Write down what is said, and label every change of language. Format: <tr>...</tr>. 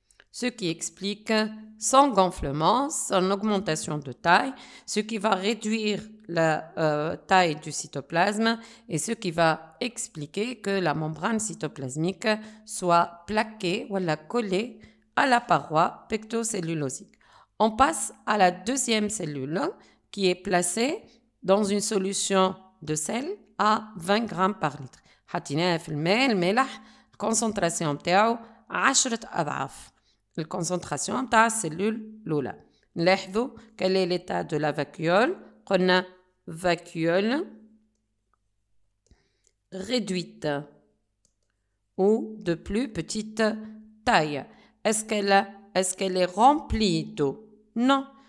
<fr>ce qui explique son gonflement, son augmentation de taille, ce qui va réduire la taille du cytoplasme et ce qui va expliquer que la membrane cytoplasmique soit plaquée ou collée à la paroi pectocellulosique. On passe à la deuxième cellule qui est placée dans une solution de sel à 20 grammes par litre.</fr> <ar>حطيناها في الماء المالح الكونسنتراسيون نتاعو 10 أضعاف الكونسنتراسيون نتاع السيلول الأولى. نلاحظوا</ar> <fr>quel est l'état de la vacuole.</fr> <ar>قلنا</ar> <fr>vacuole réduite ou de plus petite taille. Est-ce qu'elle est remplie d'eau? Non.</fr>